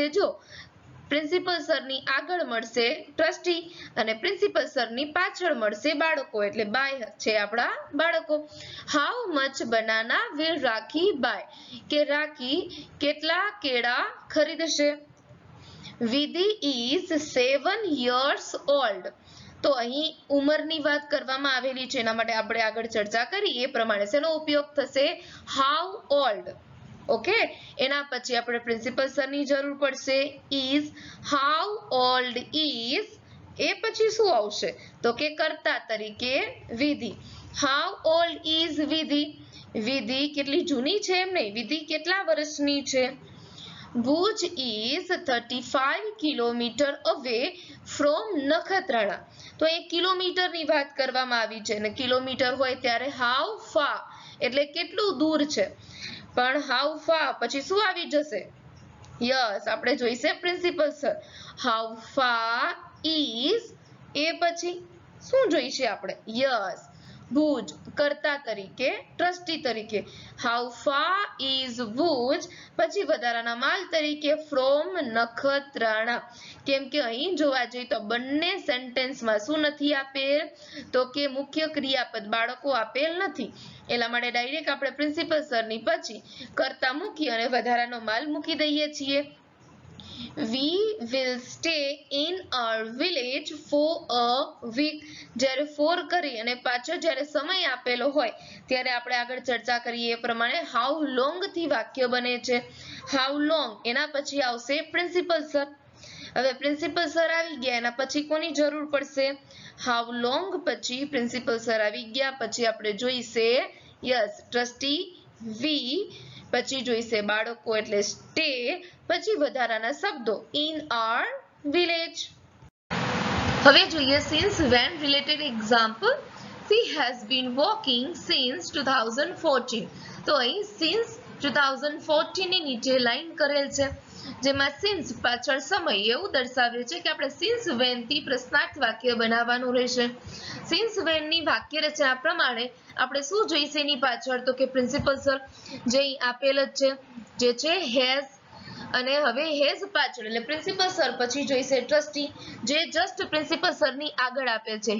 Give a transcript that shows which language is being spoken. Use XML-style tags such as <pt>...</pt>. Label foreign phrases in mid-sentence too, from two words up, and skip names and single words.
<gu>જો પ્રિન્સિપલ સરની આગળ મળશે ટ્રસ્ટી અને પ્રિન્સિપલ સરની પાછળ મળશે બાળકો એટલે બાય છે આપણા બાળકો.</gu> <en>how much banana will રાખી buy</en> <gu>કે રાખી કેટલા કેળા ખરીદશે?</gu> <en>વિધિ ઇઝ 7 years old.</en> <gu>તો અહીં ઉંમરની વાત કરવામાં આવેલી છે એના માટે આપણે આગળ ચર્ચા કરી એ પ્રમાણે શેનો ઉપયોગ થશે?</gu> <en>how old.</en> <gu>ઓકે, એના પછી આપણે પ્રિન્સિપલ સરની જરૂર પડશે. ઇઝ.</gu> <en>how old is</en> <gu>એ પછી શું આવશે? તો કે કર્તા તરીકે વિધિ.</gu> <en>how old is</en> <gu>વિધિ. વિધિ કેટલી જૂની છે એમ નહીં, વિધિ કેટલા વર્ષની છે?</gu> <en>ભુજ is 35 kilometer away from નખત્રાણા.</en> <gu>તો એ કિલોમીટરની વાત કરવામાં આવી છે અને કિલોમીટર હોય ત્યારે</gu> <en>how far</en> <gu>એટલે કેટલું દૂર છે. પણ</gu> <en>how far</en> <gu>પછી શું આવી જશે? યસ, આપણે જોઈશે પ્રિન્સિપલ સર.</gu> <en>how far is</en> <gu>એ પછી શું જોઈશે આપણે? યસ, ભુજ કર્તા તરીકે ટ્રસ્ટી તરીકે.</gu> <en>how far is</en> <gu>ભુજ પછી વધારાના માલ તરીકે</gu> <en>ફ્રોમ નખત્રાણા.</en> <gu>કેમ કે અહીં જોવા જઈએ તો બંને સેન્ટેન્સમાં શું નથી આપેલ? તો કે મુખ્ય ક્રિયાપદ બાળકો આપેલ નથી. એટલા માટે ડાયરેક્ટ આપણે પ્રિન્સિપલ સરની પછી કર્તા મૂકી અને વધારાનો માલ મૂકી દઈએ છીએ.</gu> <en>We will stay in our village for a week.</en> <gu>જ્યારે for કરી અને પાછળ જ્યારે સમય આપેલો હોય ત્યારે આપણે આગળ ચર્ચા કરીએ એ પ્રમાણે</gu> <en>how long</en> <gu>થી વાક્ય બને છે.</gu> <en>how long</en> <gu>એના પછી આવશે પ્રિન્સિપલ સર. હવે પ્રિન્સિપલ સર આવી ગયા એના પછી કોની જરૂર પડશે?</gu> <en>how long</en> <gu>પછી પ્રિન્સિપલ સર આવી ગયા પછી આપણે જોઈશે યસ ટ્રસ્ટી વી પછી જોઈશે બાળકો એટલે સ્ટે પછી વધારાના શબ્દો</gu> <en>in our village.</en> <gu>હવે જોઈએ</gu> <en>since when related example. She has been walking since 2014.</en> <gu>તો અહીં</gu> <en>since 2014</en> <gu>ની નીચે લાઈન કરેલ છે. જેમાં સિન્સ પાછળ સમય એવું દર્શાવે છે કે આપણે</gu> <en>since when</en> <gu>થી પ્રશ્નાર્થ વાક્ય બનાવવાનું રહેશે.</gu> <en>since when</en> <gu>ની વાક્ય રચના પ્રમાણે આપણે શું જોઈશે એની પાછળ તો કે પ્રિન્સિપલ સર જે અહીં આપેલ જ છે જે છે હેઝ, અને હવે હેઝ પાછળ એટલે પ્રિન્સિપલ સર પછી જોઈશે ટ્રસ્ટી, જે જસ્ટ પ્રિન્સિપલ સર ની આગળ આપેલ છે.</gu>